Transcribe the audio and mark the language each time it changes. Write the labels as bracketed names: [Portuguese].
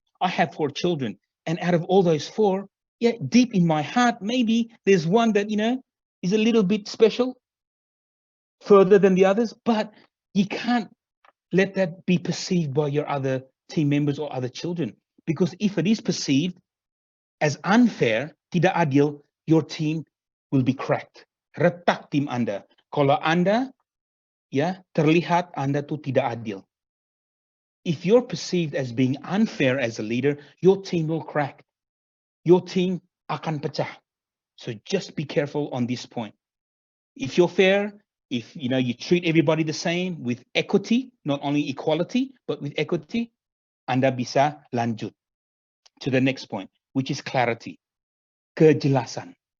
[English] I have 4 children, and out of all those 4, yeah, deep in my heart, maybe there's one that, is a little bit special, further than the others, but you can't let that be perceived by your other team members or other children. Because if it is perceived as unfair, [Indonesian] tidak adil, [English] your team will be cracked. [Indonesian] Retak tim Anda. Kalau Anda ya terlihat Anda tuh tidak adil. [English] If you're perceived as being unfair as a leader, your team will crack. Your team [Indonesian] akan pecah. [English] So just be careful on this point. If you're fair, if you treat everybody the same with equity, not only equality, but with equity, [Indonesian] Anda bisa lanjut [English] to the next point, which is clarity. [Indonesian] Kejelasan.